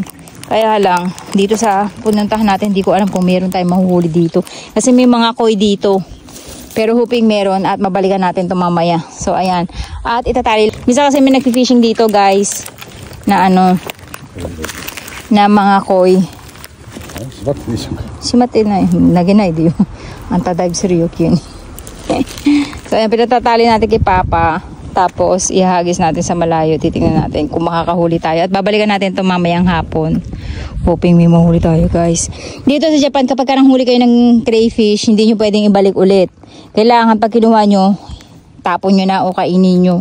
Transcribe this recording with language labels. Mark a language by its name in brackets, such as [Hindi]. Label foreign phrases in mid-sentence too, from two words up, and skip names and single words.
[Filipino] Kaya lang, dito sa pununtahan natin, hindi ko alam kung meron tayong mahuhuli dito. Kasi may mga koi dito. Pero hoping meron at mabalikan natin ito mamaya. So ayan. At itatali. Misa kasi may nag-fishing dito guys. Na na mga koi. [Japanese] 閉まってない。投げないでよ。あんたダイブするよ、急に。 [Filipino] So, ayan, pinatatali natin kay Papa. Tapos, ihagis natin sa malayo. Titingnan natin kung makakahuli tayo. At babalikan natin ito mamayang hapon. Hoping may mahuli tayo, guys. Dito sa Japan, kapag nahuli kayo ng crayfish, hindi nyo pwedeng ibalik ulit. Kailangan pag kinuha nyo, tapon nyo na o kainin nyo.